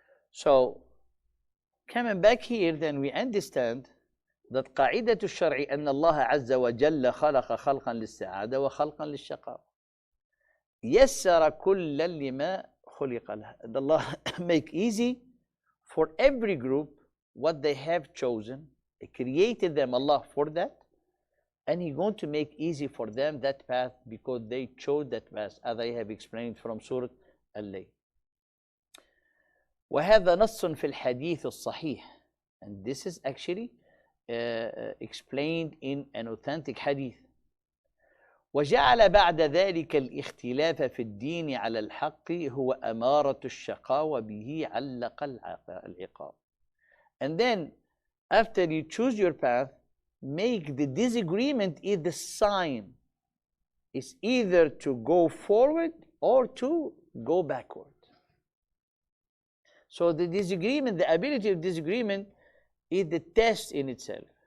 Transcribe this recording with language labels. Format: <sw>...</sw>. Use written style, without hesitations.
<en>So, coming back here, then we understand that</en> <ar>قاعدة الشرع أن الله عز وجل خلق خلقا للسعادة وخلقا للشقاء. يسر كلا لما خلق له.</ar> <en>And Allah make easy for every group what they have chosen. He created them, Allah, for that. And He's going to make easy for them that path because they chose that path, as I have explained from Surah Al-Layl.</en> <ar>وهذا نص في الحديث الصحيح.</ar> <en>And this is actually explained in an authentic hadith.</en> <ar>وجعل بعد ذلك الاختلاف في الدين على الحق هو أمارة الشقاء وبه علق العقاب.</ar> <en>And then, after you choose your path, make the disagreement is the sign. It's either to go forward or to go backward. So the disagreement, the ability of disagreement, is the test in itself.</en>